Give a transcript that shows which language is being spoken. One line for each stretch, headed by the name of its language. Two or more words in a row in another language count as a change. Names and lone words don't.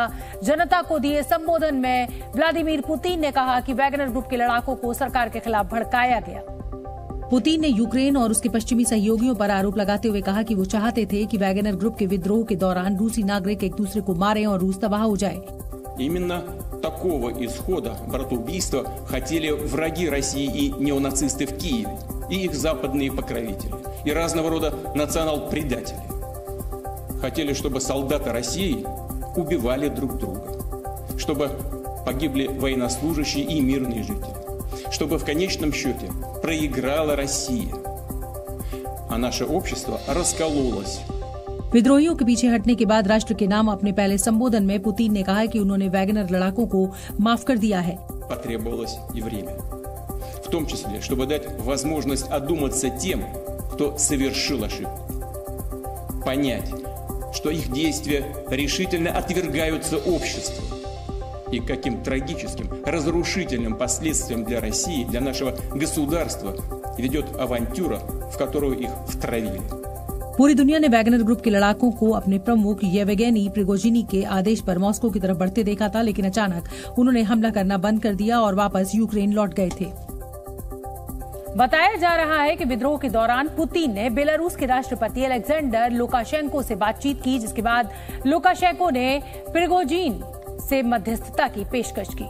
Hindi: जनता को दिए संबोधन में व्लादिमीर पुतिन ने कहा कि वैगनर ग्रुप के लड़ाकों को सरकार के खिलाफ भड़काया गया। पुतिन ने यूक्रेन और उसके पश्चिमी सहयोगियों पर आरोप लगाते हुए कहा कि वो चाहते थे कि वैगनर ग्रुप के विद्रोह के दौरान रूसी नागरिक एक दूसरे को मारें और रूस तबाह हो जाए।
Russian: Именно такого исхода братоубийства хотели враги России и неонацисты в Киеве, и их западные покровители, и разного рода национал-предатели. Хотели, чтобы солдаты России убивали друг друга, чтобы погибли военнослужащие и мирные жители, чтобы в конечном счете проиграла Россия, а наше общество раскололось.
Hindi: विद्रोहियों के पीछे हटने के बाद राष्ट्र के नाम अपने पहले संबोधन में पुतिन ने कहा कि उन्होंने वैगनर लड़ाकों को माफ कर दिया है।
Russian: Потребовалось и время, в том числе, чтобы дать возможность одуматься тем, кто совершил ошибку, понять, что их действия решительно отвергаются обществом и каким трагическим, разрушительным последствиям для России, для нашего государства ведет авантюра, в которую их втравили.
Hindi: पूरी दुनिया ने वैगनर ग्रुप के लड़ाकों को अपने प्रमुख येवगेनी प्रिगोजिनी के आदेश पर मॉस्को की तरफ बढ़ते देखा था, लेकिन अचानक उन्होंने हमला करना बंद कर दिया और वापस यूक्रेन लौट गए थे। बताया जा रहा है कि विद्रोह के दौरान पुतिन ने बेलारूस के राष्ट्रपति अलेक्जेंडर लुकाशेंको से बातचीत की, जिसके बाद लुकाशेंको ने प्रिगोजिन से मध्यस्थता की पेशकश की।